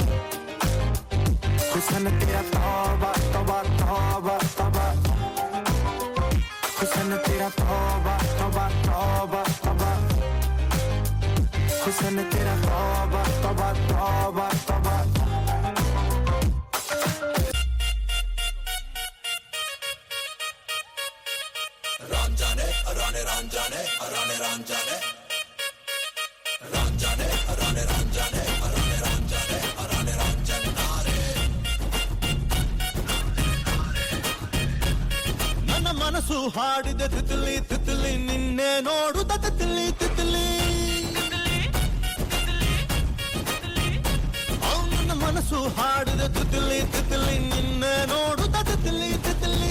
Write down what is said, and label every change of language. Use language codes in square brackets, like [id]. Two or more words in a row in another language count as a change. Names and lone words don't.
[hi] हुस्न तेरा तौबा तौबा तौबा तौबा. हुस्न तेरा तौबा तौबा तौबा तौबा. हुस्न तेरा तौबा तौबा तौबा तौबा. Ranjane, Arane Ranjane, Arane Ranjane, Ranjane, Arane Ranjane, Arane Ranjane, Arane Ranjanare. [kn] ನನ್ನ ಮನಸ್ಸು ಹಾಡಿದೆ [hi] तितली तितली, [kn] ನಿನ್ನೆ ನೋಡುತ್ತ [hi] तितली तितली. [kn] ನನ್ನ ಮನಸ್ಸು ಹಾಡಿದೆ [hi] तितली तितली, [kn] ನಿನ್ನೆ ನೋಡುತ್ತ [hi] तितली तितली.